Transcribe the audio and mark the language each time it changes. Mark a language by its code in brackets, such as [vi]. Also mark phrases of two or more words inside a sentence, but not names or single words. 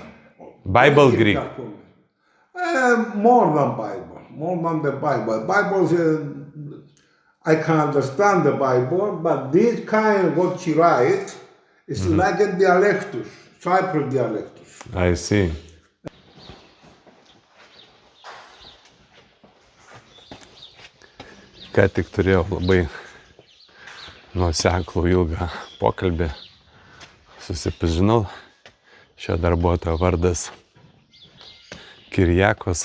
[en] Bible Very Greek. difficult for me. More than Bible. More than the Bible. Bible, I can understand the Bible, but this kind what she writes is like a dialectus, Cyprus dialectus. I see. [lt] Ką tik turėjau labai nuoseklų ilgą pokalbį. Susipažinau. Šio darbuotojo vardas Kirijakos.